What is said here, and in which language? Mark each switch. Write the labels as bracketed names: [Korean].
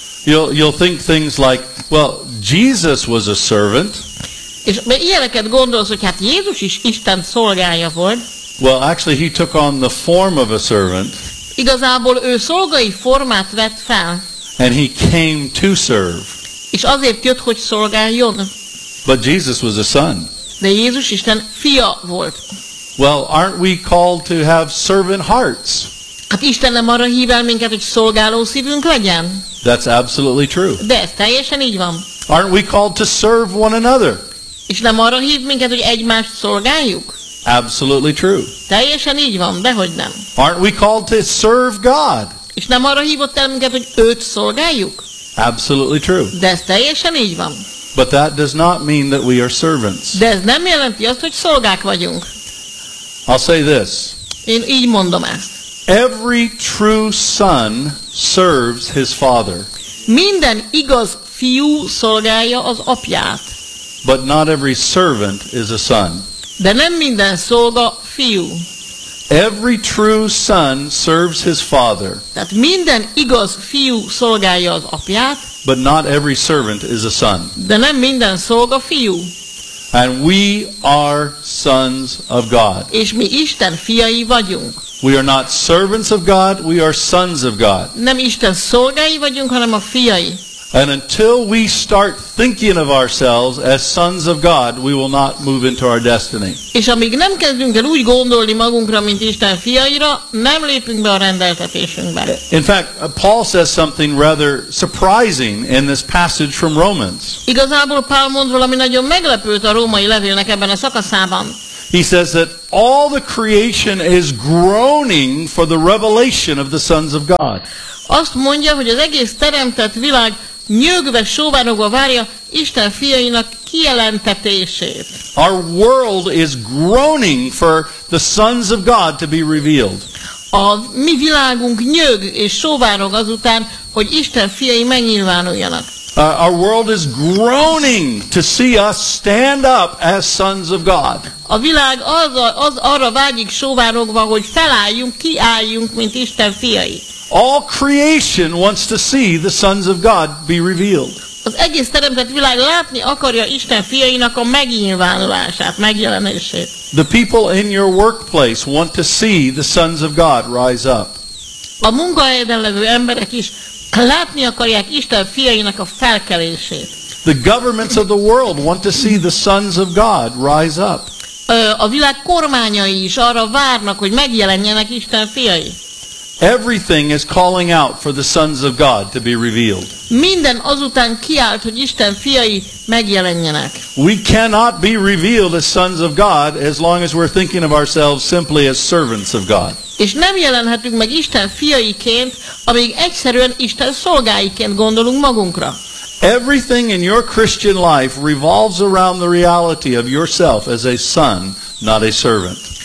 [English] You'll think things like, well, Jesus was a servant. [Hungarian] És ilyeneket gondolsz, hogy hát Jézus is Isten szolgája volt. [English] Well, actually, he took on the form of a servant. [Hungarian] Igazából ő szolgai formát vett fel. [English] And he came to serve. [Hungarian] És azért jött, hogy szolgáljon. [English] But Jesus was a son. [Hungarian] De Jézus Isten fia volt. [English] Well, aren't we called to have servant hearts? [Hungarian] Hát Isten nem arra hív el minket, hogy szolgáló szívünk legyen. [English] That's absolutely true. [Hungarian] De ez teljesen így van. [English] Aren't we called to serve one another? [Hungarian] És nem arra hív minket, hogy egymást szolgáljuk? [English] Absolutely true. [Hungarian] Teljesen így van, dehogy nem. [English] Aren't we called to serve God? [Hungarian] És nem arra hívott el minket, hogy őt szolgáljuk? [English] Absolutely true. [Hungarian] De ez teljesen így van. [English] But that does not mean that we are servants. [Hungarian] De ez nem jelenti azt, hogy szolgák vagyunk. [English] I'll say this. [Hungarian] Én így mondom ezt. [English] Every true son serves his father. [Hungarian] Minden igaz fiú szolgálja az apját. [English] But not every servant is a son. [Hungarian] De nem minden szolga fiú. [English] Every true son serves his father. [Hungarian] Tehát minden igaz fiú szolgálja az apját. [English] But not every servant is a son. [Hungarian] De nem minden szolga fiú. [English] And we are sons of God. [Hungarian] És mi Isten fiai vagyunk. [English] We are not servants of God, we are sons of God. [Hungarian] Nem Isten szolgái vagyunk, hanem a fiai. [English] And until we start thinking of ourselves as sons of God, we will not move into our destiny. [Hungarian] És amíg nem kezdünk el úgy gondolni magunkra, mint Isten fiaira, nem lépünk be a rendeltetésünkbe. [English] In fact, Paul says something rather surprising in this passage from Romans. [Hungarian] Igazából Pál mond valami nagyon meglepőt a római levélnek ebben a szakaszában. [English] He says that all the creation is groaning for the revelation of the sons of God. [Hungarian] Azt mondja, hogy az egész teremtett világ nyögve sóvárogva várja Isten fiainak kijelentetését. [English] Our world is groaning for the sons of God to be revealed. [Hungarian] A mi világunk nyög és sóvárog azután, hogy Isten fiai megnyilvánuljanak. [English] Our world is groaning to see us stand up as sons of God. [Hungarian] A világ az arra vágyik sóvárogva, hogy felálljunk, kiálljunk, mint Isten fiai. [English] All creation wants to see the sons of God be revealed. [Hungarian] Az egész teremtett világ látni akarja Isten fiainak a megnyilvánulását, megjelenését. [English] The people in your workplace want to see the sons of God rise up. [Hungarian] A munkahelyeden levő emberek is látni akarják Isten fiainak a felkelését. [English] The governments of the world want to see the sons of God rise up. [Hungarian] A világ kormányai is arra várnak, hogy megjelenjenek Isten fiai. [English] Everything is calling out for the sons of God to be revealed. [Hungarian] Minden azután kiált, hogy Isten fiai megjelenjenek. [English] We cannot be revealed as sons of God as long as we're thinking of ourselves simply as servants of God. [Hungarian] És nem jelenhetünk meg Isten fiaiként, amíg egyszerűen Isten szolgáiként gondolunk magunkra. [English] Everything in your Christian life revolves around the reality of yourself as a son, not a servant.